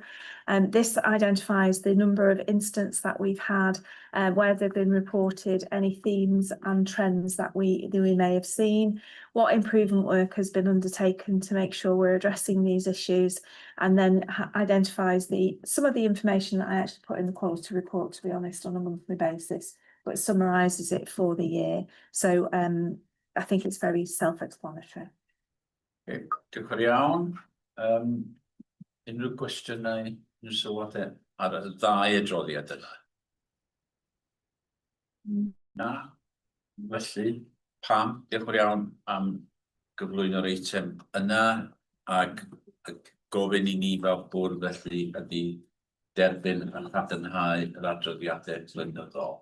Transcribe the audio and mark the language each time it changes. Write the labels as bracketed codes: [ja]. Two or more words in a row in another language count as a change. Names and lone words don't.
[en] This identifies the number of incidents that we've had, where they've been reported, any themes and trends that we may have seen, what improvement work has been undertaken to make sure we're addressing these issues, and then identifies some of the information that I actually put in the quality report, to be honest, on a monthly basis, but summarises it for the year. So I think it's very self-explanatory. [cy] Okay, diolch yn iawn. Unrhyw gwestiynau yn sylwadau ar y ddau adroddiad yna? Na? Felly, pam? Diolch yn iawn am gyflwyno'r eitem yna ac gofyn I ni fel bwrdd felly ydy derbyn a chadarnhau yr adroddiadau blynyddol.